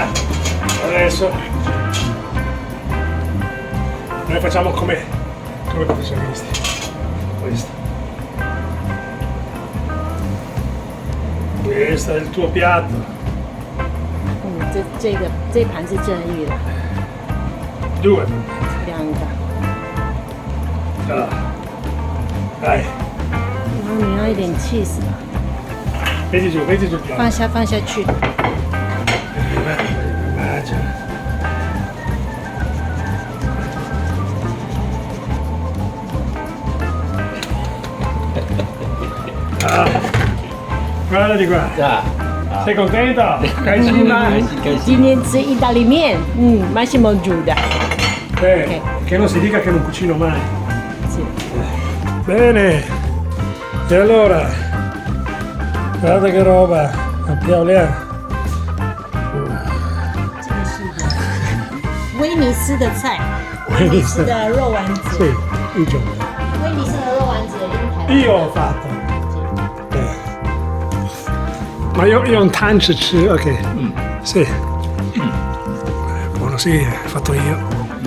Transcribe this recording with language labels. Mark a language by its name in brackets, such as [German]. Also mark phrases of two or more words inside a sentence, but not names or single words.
[Italian] Adesso noi facciamo come professionisti. Questo è il tuo piatto. [Chinese] 这盘是正义的， [Italian] Due. [Chinese] 两个， [Italian] Dai, [Chinese] 然后你要一点 cheese 吧， [Italian] metti giù il piatto. [Chinese] 放下去。 [Italian] Mangia. Guarda di qua. Sei contento? Caicina? [Chinese] 今天吃意大利面，Massimo 煮的。 [Italian] Che non si dica che non cucino mai. Sì. Bene. E allora, guarda che roba. Piauliano. [Chinese] 这个是威尼斯的菜，威尼斯的肉丸子。 [Italian] Sì, il giorno. [Chinese] 威尼斯的肉丸子跟台湾。 [Italian] Io ho fatto. Ma io un tancio, ok. Sì. Buono, sì, fatto io.